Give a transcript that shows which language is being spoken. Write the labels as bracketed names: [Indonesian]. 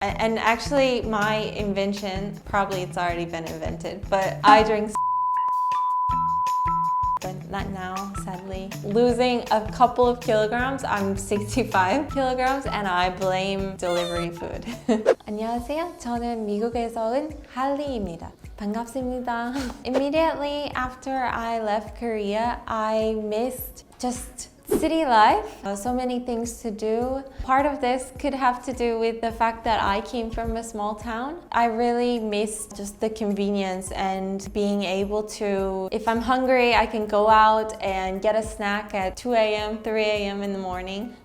[English] And actually, my invention, probably it's already been invented, but I drink but not now, sadly. Losing a couple of kilograms, I'm 65 kilograms, and I blame delivery food. [Korean] 안녕하세요. 저는 미국에서 온 할리입니다. 반갑습니다. [English] Immediately after I left Korea, I missed just city life. So many things to do. Part of this could have to do with the fact that I came from a small town. I really miss just the convenience and being able to, if I'm hungry, I can go out and get a snack at 2 a.m., 3 a.m. in the morning.